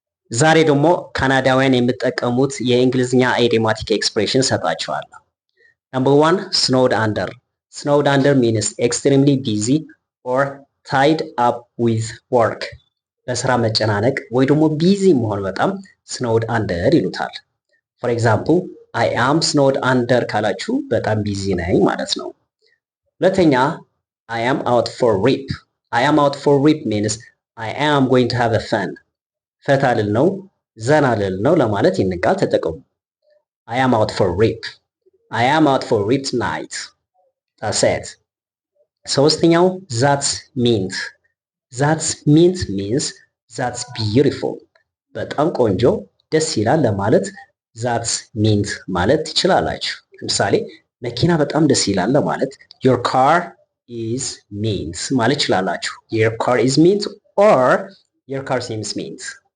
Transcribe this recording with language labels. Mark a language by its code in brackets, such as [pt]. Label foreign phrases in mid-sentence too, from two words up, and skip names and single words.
[am] ዛሬ ደግሞ ካናዳውያን የምትጠቀሙት የእንግሊዝኛ [en] idiomatic expression [am] ሰጣችኋለሁ። [en] Number 1, snowed under. Snowed under means extremely busy or tied up with work. [am] በስራ መጨናነቅ ወይ ደግሞ ቢዚ መሆን በጣም [en] snowed under [am] ይሉታል። [en] For example, I am snowed under [am] ካላችሁ በጣም ቢዚ ነኝ ማለት ነው። ሁለተኛ, [en] I am out for rip. I am out for rip means I am going to have a fun. [am] ፈታ ልል ነው፣ ዘና ልል ነው ለማለት ይህን ቃል ተጠቀሙ። [en] I am out for rip. I am out for rip tonight. That's it. ሶስተኛው that's mint. That's mint means that's beautiful. [am] በጣም ቆንጆ ደስ ይላል ለማለት [en] that's mint [am] ማለት ትችላላችሁ። ለምሳሌ መኪና በጣም ደስ ይላል ለማለት [en] your car is mint [am] ማለት ትችላላችሁ። [en] Your car is mint or your car seems mint.